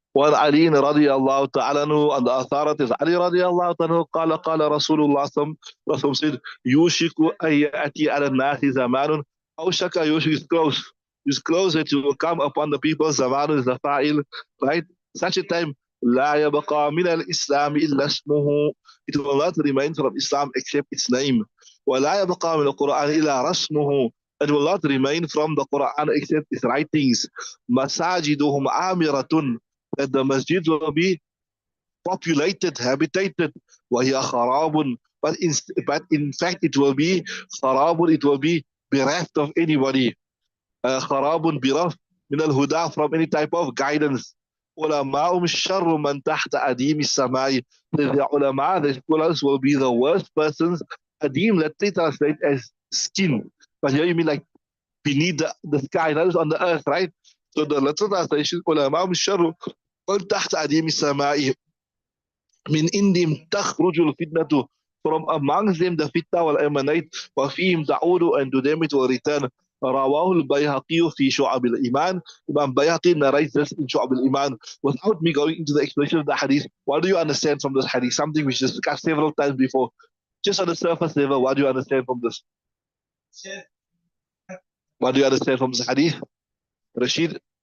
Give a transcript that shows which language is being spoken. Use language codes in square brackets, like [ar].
[ar] وعن علي رضي الله تعالى عنه, and the authority is Ali رضي الله تعالى عنه قال قال رسول الله صلى الله عليه وسلم said يوشك أن يأتي على الناس زمان أوشك يوشك is close that you will come upon the people. [en] زمان is the fa'il, right? Such a time لا يبقى من الإسلام إلا اسمه, it will not remain from Islam except its name. ولا يبقى من القرآن إلا رسمه, it will not remain from the Quran except its writings. Masajiduhum amiratun, that the masjid will be populated, habitated. Wahiya kharabun, but in fact it will be kharabun, it will be bereft of anybody. Kharabun bereft min al-huda, from any type of guidance. Ulama'um sharru man tahta adim samai. The ulama, the scholars will be the worst persons. Adim, let's translate as skin. But here you mean like beneath the sky, that is on the earth, right? So the literal translation, علماء الشر من تحت أديم السماء من إنهم تخرج الفتنة, from amongst them the fitna will emanate, وفيهم تعود, and to them it will return. [ar] رواه البيهقي في شعب الإيمان. [en] Imam Bayhaqi narrates this in شعب الإيمان. Without me going into the explanation of the hadith, what do you understand from this hadith? Something which is discussed several times before. Just on the surface level, what do you understand from this? What do you understand from this hadith? Rashid?